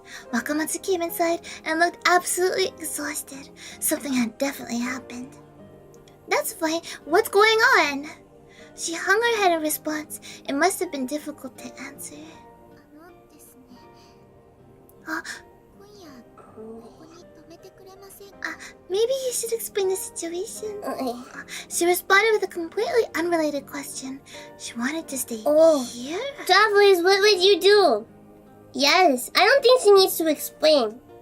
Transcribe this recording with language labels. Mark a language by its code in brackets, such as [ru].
[en] Wakamatsu came inside and looked absolutely exhausted. Something had definitely happened. That's fine. What's going on? She hung her head in response. It must have been difficult to answer. [ja] ですね。あ今夜ここに泊めてくれませんか？ [en] Maybe you should explain the situation. She responded with a completely unrelated question. She wanted to stay here? Travelers, what would you do? Yes, I don't think she needs to explain.